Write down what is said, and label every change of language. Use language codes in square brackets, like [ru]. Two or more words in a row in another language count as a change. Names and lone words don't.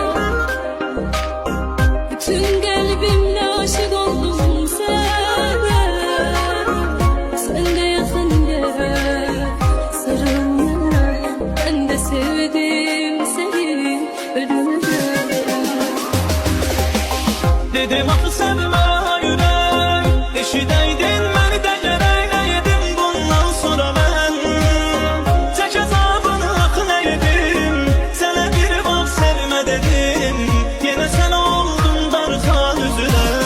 [tr] Tüm kalbimle aşık oldum sana. Sen de yakın gel sarıl bana. Ben de sevdim seni ölümüne. [az] Dedim axı sevmə ürək, eşidəydin məni də gərək edim bundan sonra mən. Çək əzabını axı nə edim, sənə bir vaxt sevmə dedim, yenə sən oldun darıxan üzünə.